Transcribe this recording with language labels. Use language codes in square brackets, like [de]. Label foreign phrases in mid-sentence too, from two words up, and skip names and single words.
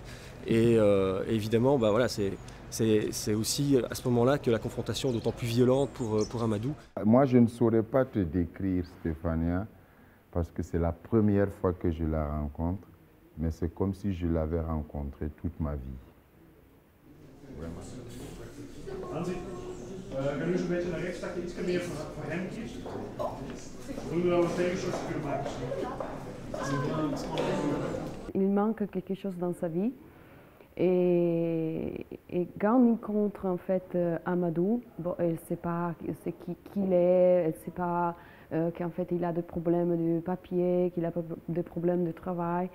[fr] Et évidemment, c'est aussi à ce moment-là que la confrontation est d'autant plus violente pour Amadou. Moi, je ne saurais pas te décrire Stefania, parce que c'est la première fois que je la rencontre, mais c'est comme si je l'avais rencontrée toute ma vie. [nl] Hansi, ga nu eens een beetje naar rechts, dat je iets meer voor hem kiest. Doen we dan een tegenschot kunnen maken. [fr] Il manque quelque chose dans sa vie. Et quand on rencontre en fait Amadou, bon, elle ne sait pas qui il est, elle ne sait pas qu'en fait il a des problèmes de papier, qu'il a des problèmes de travail.